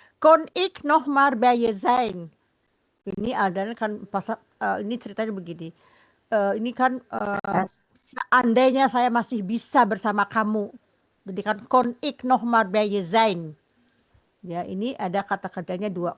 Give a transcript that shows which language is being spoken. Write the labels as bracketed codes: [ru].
[nl] Kon ik nog maar bij je zijn. [id] Ini ada kan ini ceritanya begini. Ini kan seandainya saya masih bisa bersama kamu. Jadi kan [nl] kon ik nog maar bij je zijn. [id] Ya, ini ada kata kerjanya dua.